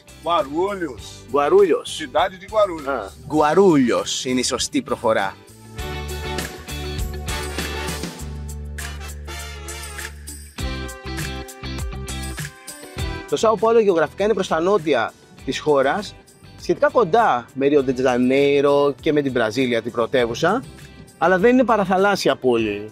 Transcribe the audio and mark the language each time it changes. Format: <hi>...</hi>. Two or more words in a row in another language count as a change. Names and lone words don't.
<el>Γκουαρούλιος.</el> <pt>Cidade de Guarulhos.</pt> <el>Γκουαρούλιος είναι η σωστή προφορά. Το Σάο Πάολο γεωγραφικά είναι προς τα νότια της χώρας, σχετικά κοντά με Ρίο ντε Τζανέιρο και με την Βραζίλια, την πρωτεύουσα, αλλά δεν είναι παραθαλάσσια πόλη.</el>